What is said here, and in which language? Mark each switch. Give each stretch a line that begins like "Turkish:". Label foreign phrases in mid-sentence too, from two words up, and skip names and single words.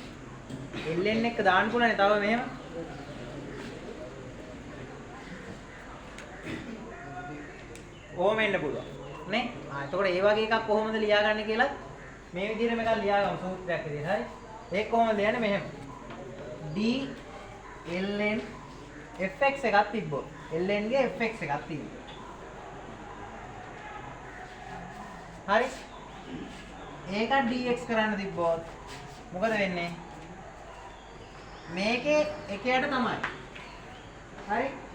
Sinhala: ln එක දාන්න පුළුවන්නේ තව මෙහෙම. ඕම එන්න පුළුවන් නේ. එතකොට ඒ වගේ එකක් කොහොමද ලියාගන්නේ කියලා මේ විදිහට මේක ලියාගමු සූත්‍රයක් විදිහට. හරි. ඒක කොහොමද ලියන්නේ මෙහෙම. d ln fx එකක් තිබ්බොත් ln ගේ fx එකක් තිබ්බොත්. හරි. ඒක dx කරන්න තිබ්බොත් මොකද වෙන්නේ? මේකේ එකයට තමයි. හරි.